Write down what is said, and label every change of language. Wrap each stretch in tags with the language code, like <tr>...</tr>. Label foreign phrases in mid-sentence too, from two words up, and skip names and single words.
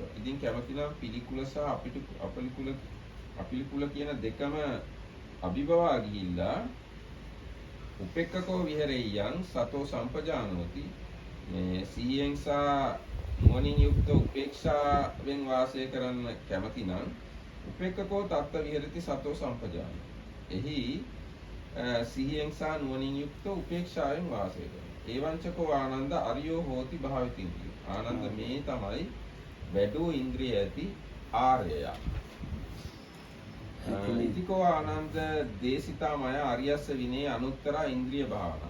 <si>ඉතින් කැමති නම් පිළිකුල සහ අපිලිකුල කියන දෙකම අභිබවා ගිහිල්ලා</si> <pi>උපෙක්කකෝ විහෙරෙය්‍යං සතෝ සම්පජානෝති.</pi> <si>මේ සීයෙන් සහ නුවණින් යුක්ත උපේක්ෂාවෙන් වාසය කරන්න කැමති නම්</si> <pi>උපෙක්කකෝ තත්ත විහෙරති සතෝ සම්පජානෝ.</pi> <si>එහි සිහියෙන් සහ නුවණින් යුක්ත උපේක්ෂාවෙන් වාසය කරනවා.</si> <pi>ඒවංචකෝ ආනන්ද අරියෝ හෝති භාවිතින්.</pi> <si>ආනන්ද මේ තමයි වැඩෝ ඉන්ද්‍රිය ඇති ආර්යය.</si> <pi>ඉතිකෝ ආනන්ද දේශිතා මය අරියස්ස විනේ අනුත්තර ඉන්ද්‍රිය භාවනා.</pi>